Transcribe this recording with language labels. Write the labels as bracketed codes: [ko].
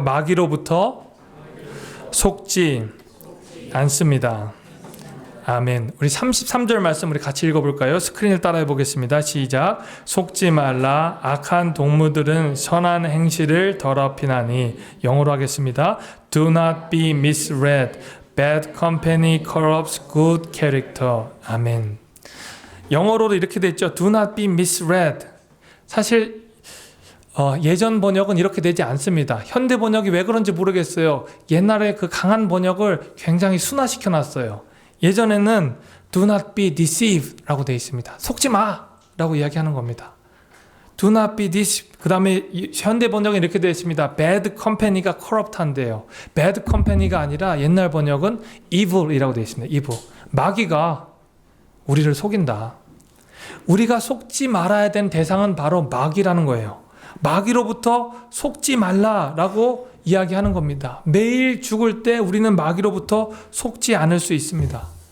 [ko] 마귀로부터 속지 않습니다. 아멘. 우리 33절 말씀 우리 같이 읽어볼까요? 스크린을 따라해 보겠습니다. 시작. 속지 말라. 악한 동무들은 선한 행실을 더럽히나니. 영어로 하겠습니다. [en] Do not be misled. Bad company corrupts good character. [ko] 아멘. 영어로도 이렇게 돼 있죠. [en] Do not be misread. [ko] 사실 예전 번역은 이렇게 되지 않습니다. 현대 번역이 왜 그런지 모르겠어요. 옛날에 그 강한 번역을 굉장히 순화시켜 놨어요. 예전에는 [en] do not be deceived [ko] 라고 되어 있습니다. 속지 마 라고 이야기하는 겁니다. [en] do not be deceived. [ko] 그 다음에 현대 번역은 이렇게 되어 있습니다. [en] bad company [ko] 가 corrupt 한데요. [en] bad company [ko] 가 아니라 옛날 번역은 evil이라고 되어 있습니다. evil. 마귀가 우리를 속인다. 우리가 속지 말아야 되는 대상은 바로 마귀라는 거예요. 마귀로부터 속지 말라라고 이야기하는 겁니다. 매일 죽을 때 우리는 마귀로부터 속지 않을 수 있습니다.